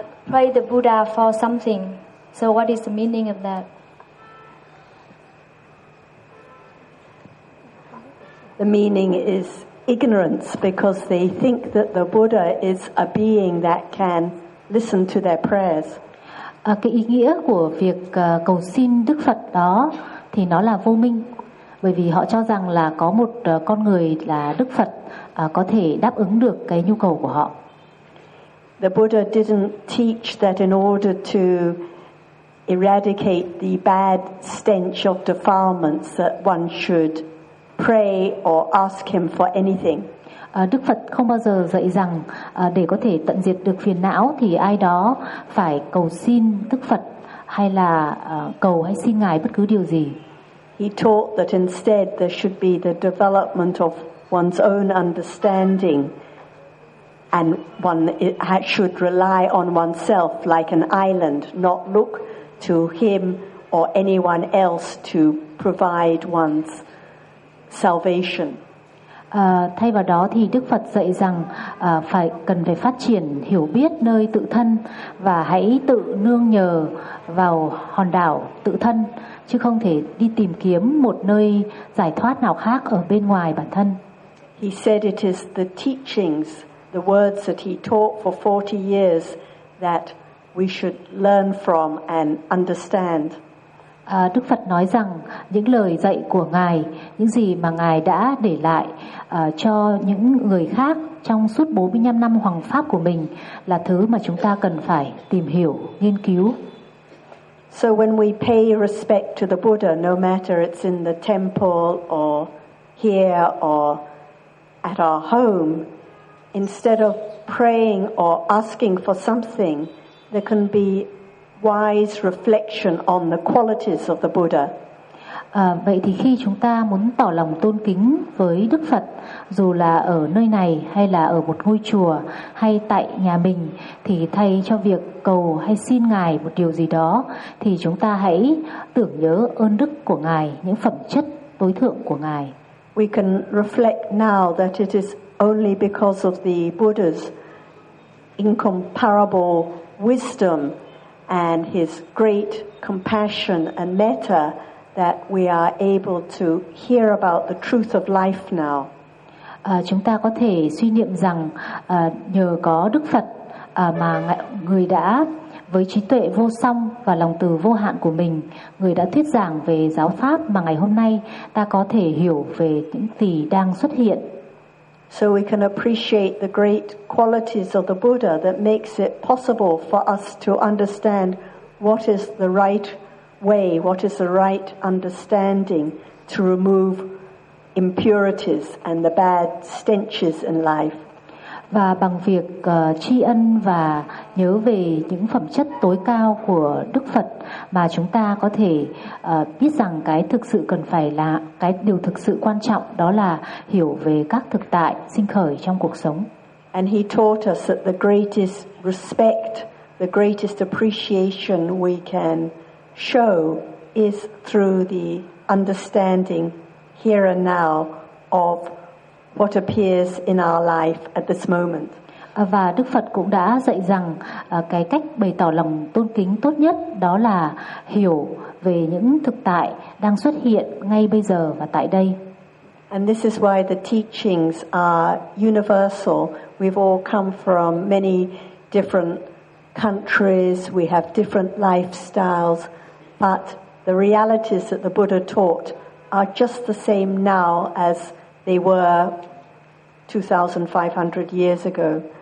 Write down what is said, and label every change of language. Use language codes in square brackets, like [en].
[en] Pray the Buddha for something, so what is the meaning of that? The meaning is ignorance, because they think that the Buddha is a being that can listen to their prayers. [vi] Cái ý nghĩa của việc cầu xin Đức Phật đó thì nó là vô minh. Bởi vì họ cho rằng là có một con người là Đức Phật có thể đáp ứng được cái nhu cầu của họ. [en] The Buddha didn't teach that in order to eradicate the bad stench of defilements that one should pray or ask him for anything. [vi] Đức Phật không bao giờ dạy rằng để có thể tận diệt được phiền não thì ai đó phải cầu xin Đức Phật hay là cầu hay xin Ngài bất cứ điều gì. [en] He taught that instead there should be the development of one's own understanding, and one should rely on oneself like an island, not look to him or anyone else to provide one's salvation. [vi] Thay vào đó thì Đức Phật dạy rằng cần phải phát triển hiểu biết nơi tự thân và hãy tự nương nhờ vào hòn đảo tự thân, chứ không thể đi tìm kiếm một nơi giải thoát nào khác ở bên ngoài bản thân. [en] He said it is the teachings, the words that he taught for 40 years that we should learn from and understand. [vi] Đức Phật nói rằng những lời dạy của Ngài, những gì mà Ngài đã để lại cho những người khác trong suốt 45 năm hoằng pháp của mình là thứ mà chúng ta cần phải tìm hiểu, nghiên cứu. [en] So when we pay respect to the Buddha, no matter it's in the temple or here or at our home, instead of praying or asking for something, there can be wise reflection on the qualities of the Buddha. [vi] Vậy thì khi chúng ta muốn tỏ lòng tôn kính với Đức Phật, dù là ở nơi này hay là ở một ngôi chùa hay tại nhà mình, thì thay cho việc cầu hay xin Ngài một điều gì đó, thì chúng ta hãy tưởng nhớ ơn đức của Ngài, những phẩm chất tối thượng của Ngài. [en] We can reflect now that it is only because of the Buddha's incomparable wisdom and his great compassion and metta that we are able to hear about the truth of life now. [vi] Chúng ta có thể suy niệm rằng nhờ có Đức Phật mà người đã với trí tuệ vô song và lòng từ vô hạn của mình, người đã thuyết giảng về giáo pháp mà ngày hôm nay ta có thể hiểu về những gì đang xuất hiện. [en] So we can appreciate the great qualities of the Buddha that makes it possible for us to understand what is the right way, what is the right understanding to remove impurities and the bad stenches in life. [vi] Và bằng việc tri ân và nhớ về những phẩm chất tối cao của Đức Phật mà chúng ta có thể biết rằng cái thực sự cần phải là cái điều thực sự quan trọng, đó là hiểu về các thực tại sinh khởi trong cuộc sống. [en] And he taught us that the greatest respect, the greatest appreciation we can show is through the understanding here and now of what appears in our life at this moment. [vi] Và Đức Phật cũng đã dạy rằng cái cách bày tỏ lòng tôn kính tốt nhất đó là hiểu về những thực tại đang xuất hiện ngay bây giờ và tại đây. [en] And this is why the teachings are universal. We've all come from many different countries, we have different lifestyles, but the realities that the Buddha taught are just the same now as they were 2500 years ago.